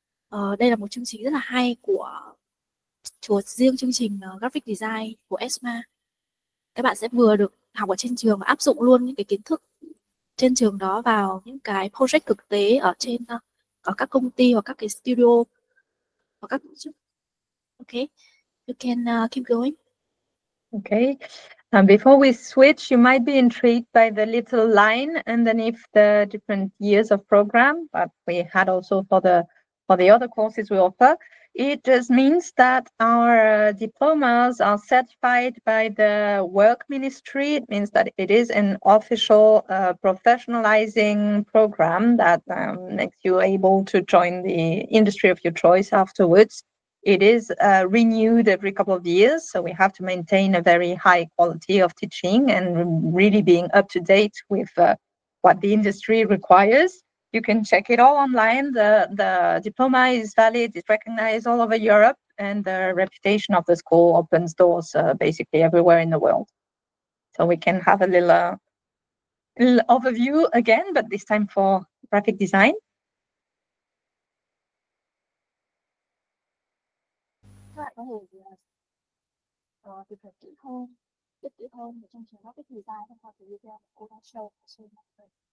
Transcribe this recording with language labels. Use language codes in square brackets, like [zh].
[vi] Đây là một chương trình rất là hay của riêng chương trình graphic design của ESMA. Các bạn sẽ vừa được học ở trên trường và áp dụng luôn những cái kiến thức trên trường đó vào những cái project thực tế ở các công ty hoặc các cái studio hoặc các tổ chức. [en] Okay, you can keep going. Okay. Before we switch, you might be intrigued by the little line underneath the different years of program, but we had also for the other courses we offer. It just means that our diplomas are certified by the work ministry. It means that it is an official professionalizing program that makes you able to join the industry of your choice afterwards. It is renewed every couple of years, so we have to maintain a very high quality of teaching and really being up to date with what the industry requires. You can check it all online. The diploma is valid, it's recognized all over Europe, and the reputation of the school opens doors basically everywhere in the world. So we can have a little overview again, but this time for graphic design. [vi] Các bạn có thể tìm hiểu kỹ hơn, biết kỹ hơn về chương trình graphic design thông qua cái video mà cô đang show ở trên màn hình.